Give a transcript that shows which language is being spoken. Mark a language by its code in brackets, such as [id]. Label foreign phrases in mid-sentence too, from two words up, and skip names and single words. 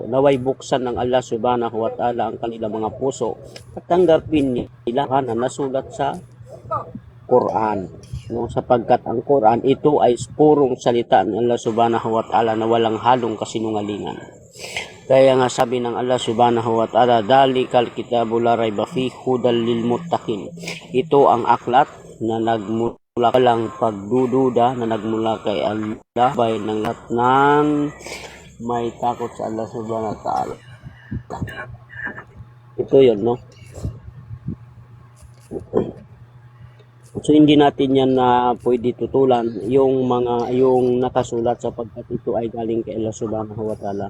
[tl] Naway buksan ng [ar] الله سبحانه وتعالى [tl] ang kanilang mga puso at tanggapin nila na nasulat sa Quran. Sapagkat ang Quran ito ay purong salita ng [ar] الله سبحانه وتعالى [tl] na walang halong kasinungalingan. Kaya nga sabi ng [ar] الله سبحانه وتعالى ذلك الكتاب لا ريب فيه هدى للمتقين. [tl] Ito ang aklat na nagmula lang pagdududa na nagmula kay Allah bay ng lahat ng may takot sa [ar] الله سبحانه وتعالى. [tl] Ito yun, So hindi natin yan na pwede tutulan yung nakasulat sapagkat ito ay galing kay [ar] الله سبحانه وتعالى.